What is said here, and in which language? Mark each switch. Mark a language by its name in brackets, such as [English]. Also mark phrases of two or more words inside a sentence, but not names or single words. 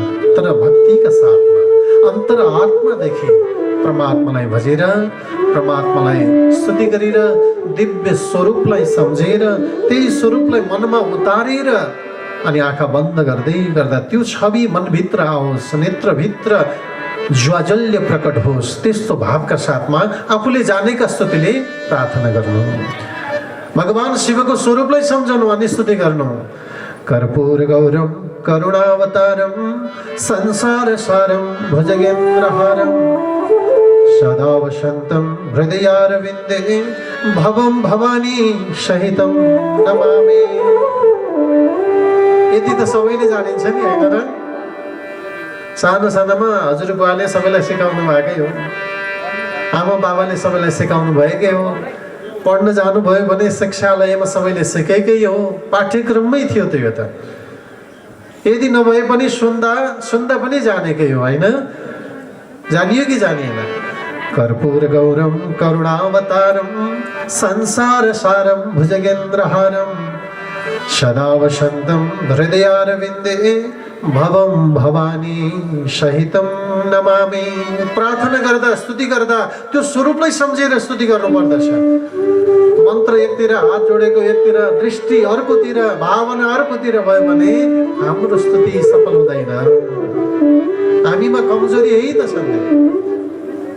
[Nepali] तर भक्तिका साथमा अन्तर आत्मादेखि परमात्मालाई भजेर, परमात्मालाई स्तुति गरेर, दिव्य स्वरूपलाई सम्झेर, त्यही स्वरूपलाई मनमा उतारेर अनि आँखा बन्द गर्दै गर्दा त्यो छवि मनभित्र आओस्, नेत्रभित्र ज्वाजल्य प्रकट होस्, त्यस्तो भावका साथमा आफूले जानेका स्तुतिले प्रार्थना गर्नु। भगवान शिवको स्वरूपलाई सम्झनु अनि स्तुति गर्नु। [Sanskrit] कर्पूर गौरम करुणावतारम संसार सारम भुजगेन्द्रहारम सदा वसन्तं हृदयारविन्दे भवं भवानी सहितं नमामि। [Nepali] यति त सबैले जानिन्छ नि होइन र? सानो सानोमा हजुरबुवाले सबैलाई सिकाउनु भएकै हो, आमा बाबाले सबैलाई सिकाउनु भएकै हो, पढ्न जानुभयो भने शिक्षालयमा सबैले सिकेकै हो, पाठ्यक्रममै थियो त्यो त। यदि नभए पनि सुन्दा सुन्दा पनि जानेकै हो होइन? जानियो कि जानिएन? [Sanskrit] कर्पूर गौरम करुणावतारम संसार सारम भुजगेन्द्रहारम सदा वसन्तम हृदयारविन्दे भवम भवानी सहितम नमामि। [Nepali] प्रार्थना गर्दा स्तुति गर्दा त्यो स्वरूपलाई सम्झेर स्तुति गर्नुपर्दछ। मन्त्र एकतिर, हात जोडेको एकतिर, दृष्टि अर्कोतिर, भावना अर्कोतिर भयो भने हाम्रो स्तुति सफल हुँदैन। हामीमा कमजोरी यही त छ नि।